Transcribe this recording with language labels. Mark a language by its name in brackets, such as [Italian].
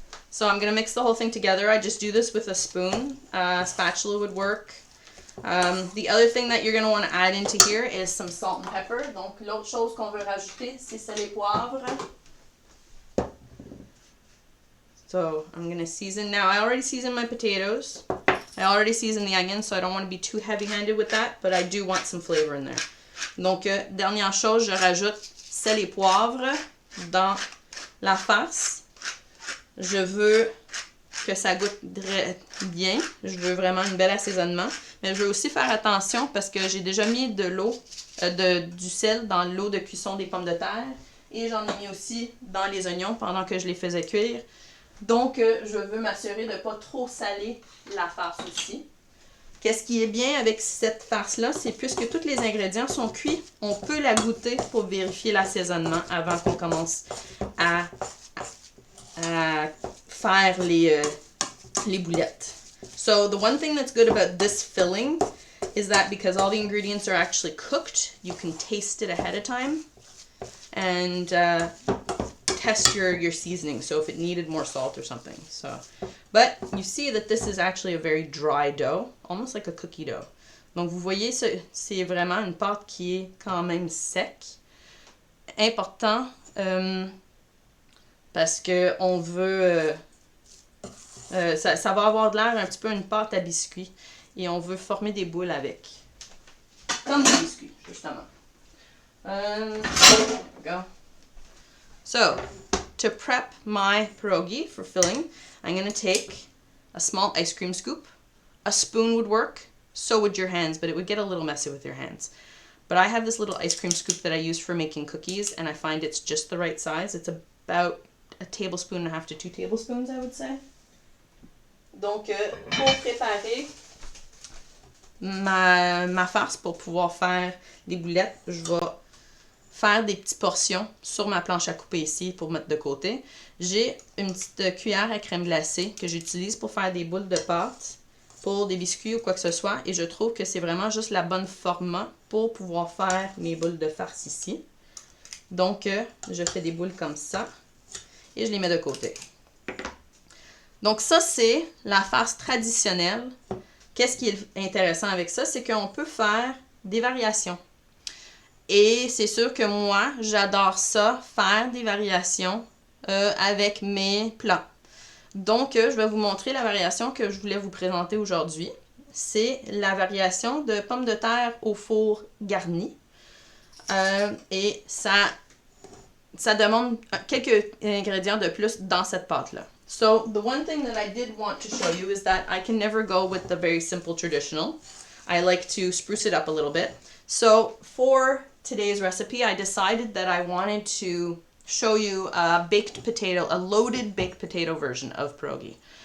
[English] So I'm going to mix the whole thing together. I just do this with a spoon. Spatula would work. The other thing that you're going to want to add into here is some salt and pepper. [French] Donc l'autre chose qu'on veut rajouter, c'est sel et poivre. [English] So I'm going to season. Now I already seasoned my potatoes. I already seasoned the onions, so I don't want to be too heavy-handed with that, but I do want some flavor in there. [French] Donc, dernière chose, je rajoute sel et poivre dans la farce. Je veux que ça goûte bien. Je veux vraiment un bel assaisonnement. Mais je veux aussi faire attention parce que j'ai déjà mis de l'eau, du sel dans l'eau de cuisson des pommes de terre. Et j'en ai mis aussi dans les oignons pendant que je les faisais cuire. Donc, je veux m'assurer de ne pas trop saler la farce aussi. Qu'est-ce qui est bien avec cette farce-là, c'est puisque tous les ingrédients sont cuits, on peut la goûter pour vérifier l'assaisonnement avant qu'on commence à faire les boulettes. [English] So, the one thing that's good about this filling is that because all the ingredients are actually cooked, you can taste it ahead of time and test your seasoning, so if it needed more salt or something. So, but you see that this is actually a very dry dough, almost like a cookie dough. [French] Donc vous voyez, c'est vraiment une pâte qui est quand même sec. Important parce que on veut, ça va avoir de l'air un petit peu une pâte à biscuit et on veut former des boules avec, comme des biscuits justement. [English] There we go. So, to prep my pierogi for filling, I'm going to take a small ice cream scoop. A spoon would work, so would your hands, but it would get a little messy with your hands. But I have this little ice cream scoop that I use for making cookies, and I find it's just the right size. It's about a tablespoon and a half to 2 tablespoons, I would say. [French] Donc, pour préparer ma farce pour pouvoir faire des boulettes, je vais faire des petites portions sur ma planche à couper ici pour mettre de côté. J'ai une petite cuillère à crème glacée que j'utilise pour faire des boules de pâte, pour des biscuits ou quoi que ce soit. Et je trouve que c'est vraiment juste la bonne format pour pouvoir faire mes boules de farce ici. Donc, je fais des boules comme ça et je les mets de côté. Donc ça, c'est la farce traditionnelle. Qu'est-ce qui est intéressant avec ça? C'est qu'on peut faire des variations. Et c'est sûr que moi, j'adore ça, faire des variations avec mes plats. Donc, je vais vous montrer la variation que je voulais vous présenter aujourd'hui. C'est la variation de pommes de terre au four garni. Et ça demande quelques ingrédients de plus dans cette pâte-là. [English] So, the one thing that I did want to show you is that I can never go with the very simple traditional. I like to spruce it up a little bit. So, for today's recipe, I decided that I wanted to show you a loaded baked potato version of pierogi.